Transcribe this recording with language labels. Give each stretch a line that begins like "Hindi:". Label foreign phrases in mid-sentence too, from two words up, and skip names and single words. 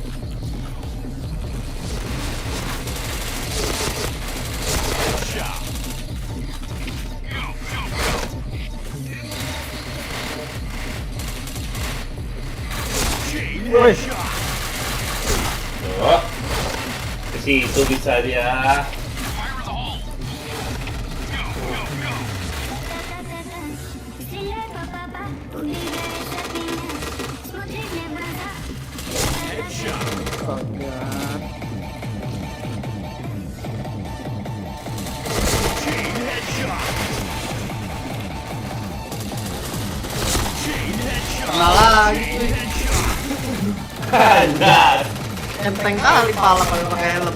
Indonesian: Woi, Oh, ke situ bisa dia.
Russian: Стреляй, папа, убегаешь от меня. Смотри мне в глаза.
Indonesian: kena lagi cuy. Anjay. Enteng kali pala kalau pakai helm.